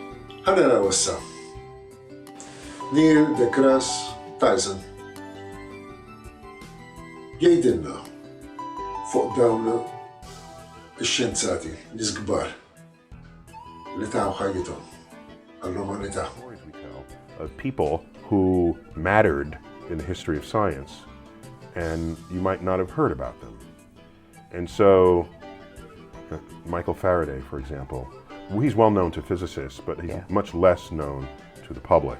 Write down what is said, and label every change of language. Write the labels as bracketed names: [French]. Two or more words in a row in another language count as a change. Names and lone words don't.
[Maltese] Ħanaraw issa Neil deGrasse Tyson jgħidilna fuq dawn ix-xjenzati l-iżgbar li taw ħajjithom għall-umanità. [English] Stories we tell of people who mattered in the history of science, and you might not have heard about them. And so, Michael Faraday, for example, he's well known to physicists, but he's much less known to the public.